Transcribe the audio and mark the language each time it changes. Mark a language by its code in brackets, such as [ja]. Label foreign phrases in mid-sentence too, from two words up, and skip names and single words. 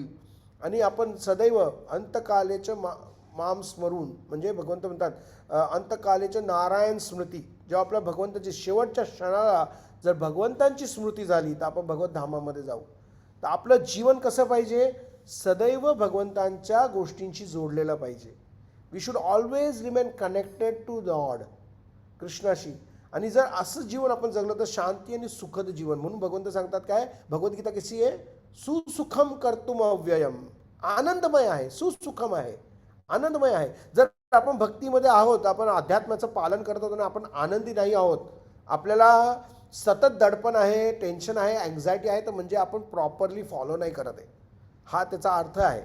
[mr] आणि आपण सदैव अंतकालेचं माम स्मरून, म्हणजे भगवंत म्हणतात अंतकालेचं नारायण स्मृती. जेव्हा आपल्या भगवंताची शेवटच्या क्षणाला जर भगवंतांची स्मृती झाली तर आपण भगवत धामामध्ये जाऊ. तर आपलं जीवन कसं पाहिजे, सदैव भगवंतांच्या गोष्टींशी जोडलेलं पाहिजे. [en] We should always remain connected to God, [mr] कृष्णाशी. आणि जर असं जीवन आपण जगलं तर शांती आणि सुखद जीवन. म्हणून भगवंत सांगतात काय, भगवद्गीता कशी आहे, [sa] सुसुखम कर्तुम अव्ययम, [mr] आनंदमय आहे, सुसुखम आहे, आनंदमय आहे. जर आपण भक्तीमध्ये आहोत, आपण अध्यात्माचं पालन करत आहोत आणि आपण आनंदी नाही आहोत, आपल्याला सतत दडपण आहे, टेन्शन आहे, अँझायटी आहे, तर म्हणजे आपण [en] properly follow [mr] नाही करत आहे, हा त्याचा अर्थ आहे.